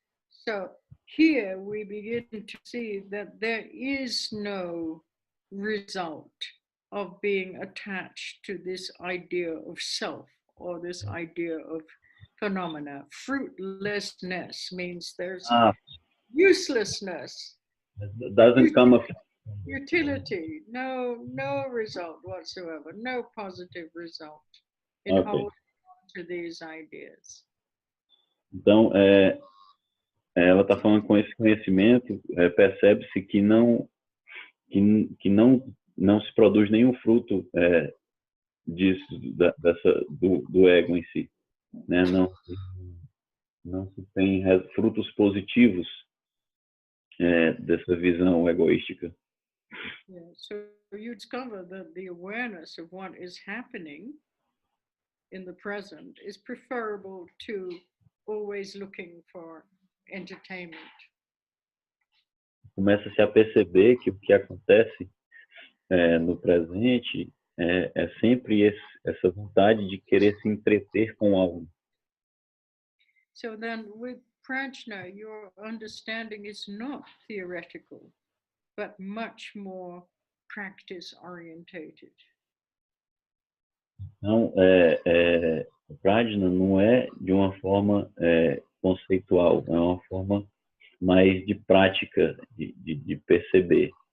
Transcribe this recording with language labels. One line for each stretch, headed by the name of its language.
English: So here we begin to see that there is no result of being attached to this idea of self or this idea of phenomena. Fruitlessness means there's uselessness. It doesn't come up. Utility, no result whatsoever, no positive result in holding on to these ideas.
Portuguese: Então, ela está falando com esse conhecimento, percebe-se que não se produz nenhum fruto disso, do ego em si, né? Não se tem frutos positivos dessa visão egoística.
English: Yeah. So you discover that the awareness of what is happening in the present is preferable to always looking for entertainment.
Portuguese: Começa-se a perceber que o que acontece no presente é sempre essa vontade de querer se entreter com algo.
English: So then with prajna, your understanding is not theoretical, but much more practice orientated.
Portuguese: Então, a prajna não é de uma forma conceitual, é uma forma mais de prática, de perceber.